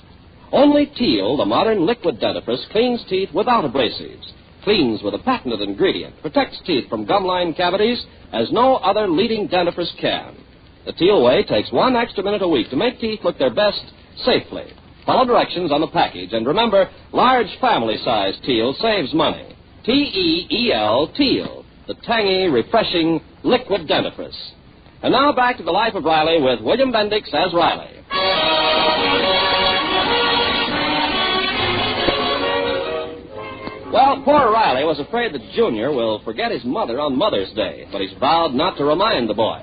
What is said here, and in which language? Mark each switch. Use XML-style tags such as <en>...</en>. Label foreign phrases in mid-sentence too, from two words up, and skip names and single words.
<en>Only Teal, the modern liquid dentifrice, cleans teeth without abrasives, cleans with a patented ingredient, protects teeth from gum line cavities as no other leading dentifrice can. The Teal way takes 1 extra minute a week to make teeth look their best safely. Follow directions on the package, and remember, large family-size Teal saves money. T-E-E-L, Teal, the tangy, refreshing liquid dentifrice. And now back to The Life of Riley with William Bendix as Riley. Well, poor Riley was afraid that Junior will forget his mother on Mother's Day, but he's vowed not to remind the boy.</en>